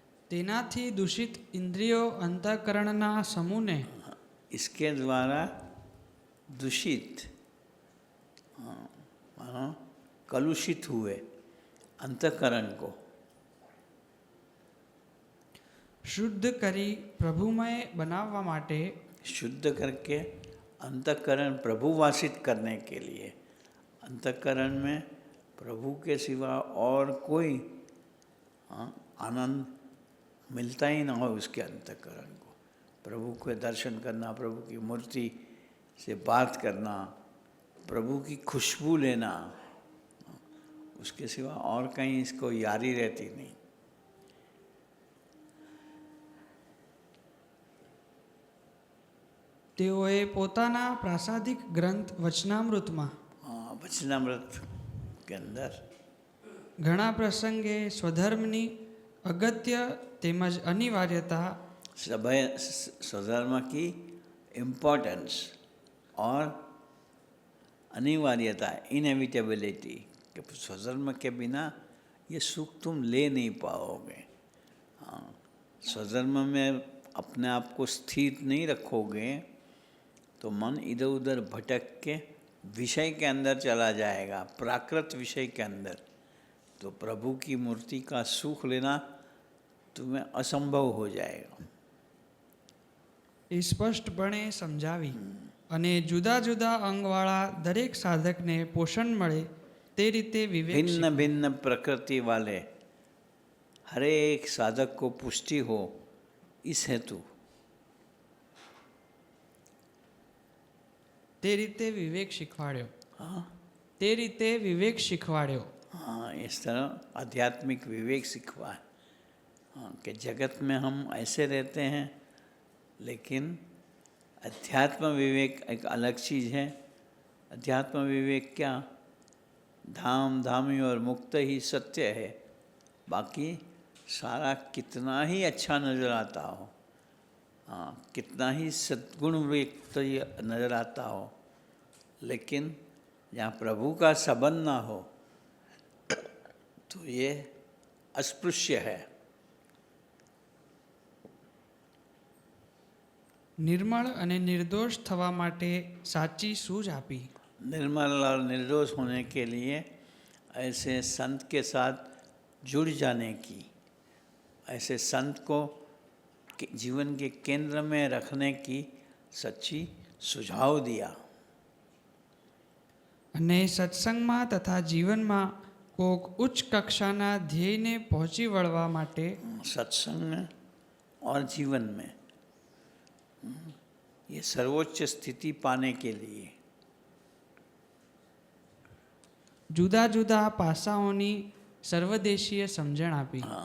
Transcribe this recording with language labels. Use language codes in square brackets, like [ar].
[gu] તેનાથી દૂષિત ઇન્દ્રિયો અંતઃકરણના સમૂહને [hi] इसके द्वारा दूषित मानो कलुषित हुए अंतःकरण को [gu] શુદ્ધ કરી પ્રભુમય બનાવવા માટે [hi] शुद्ध करके अंतःकरण प्रभुवासित करने के लिए, अंतःकरण में प्रभु के सिवा और कोई आनंद मिलता ही ना हो उसके अंतःकरण को। प्रभु के दर्शन करना, प्रभु की मूर्ति से बात करना, प्रभु की खुशबू लेना, उसके सिवा और कहीं इसको यारी रहती नहीं। [gu] તેઓએ પોતાના પ્રાસાદિક ગ્રંથ વચનામૃતમાં [hi] वचनामृत के अंदर [gu] ઘણા પ્રસંગે સ્વધર્મની અગત્ય તેમજ અનિવાર્યતા [hi] सभा स्वधर्म की इम्पोर्टेंस और अनिवार्यता, इनएविटेबिलिटी, कि स्वधर्म के बिना ये सुख तुम ले नहीं पाओगे। हाँ, स्वधर्म में अपने आप को स्थिर नहीं रखोगे तो मन इधर उधर भटक के विषय के अंदर चला जाएगा, प्राकृत विषय के अंदर। तो प्रभु की मूर्ति का सुख लेना तुम्हें असंभव हो जाएगा। [gu] એ સ્પષ્ટપણે સમજાવી અને જુદા જુદા અંગવાળા દરેક સાધકને પોષણ મળે તે રીતે વિવેક [hi] भिन्न भिन्न प्रकृति वाले हर एक साधक को पुष्टि हो, इस हेतु [gu] તે રીતે વિવેક શીખવાડ્યો। [hi] हाँ [gu] તે રીતે વિવેક શીખવાડ્યો। [hi] हाँ, इस तरह आध्यात्मिक विवेक सिखवा है। हाँ, कि जगत में हम ऐसे रहते हैं, लेकिन अध्यात्म विवेक एक अलग चीज़ है। अध्यात्म विवेक क्या? धाम धामी और मुक्त ही सत्य है। बाकी सारा कितना ही अच्छा नज़र आता हो, हाँ, कितना ही सद्गुण व्यक्त नज़र आता हो, लेकिन जहाँ प्रभु का संबंध ना हो तो ये अस्पृश्य है। [gu] નિર્મળ અને નિર્દોષ થવા માટે સાચી સૂઝ આપી। [hi] निर्मल और निर्दोष होने के लिए ऐसे संत के साथ जुड़ जाने की, ऐसे संत को जीवन के केंद्र में रखने की सच्ची सुझाव दिया। [gu] અને સત્સંગમાં તથા જીવનમાં કોક ઉચ્ચ કક્ષાના ધ્યેયને પહોંચી વળવા માટે [hi] सत्संग में और जीवन में ये सर्वोच्च स्थिति पाने के लिए [gu] જુદા જુદા પાસાઓની સર્વદેશીય સમજણ આપી.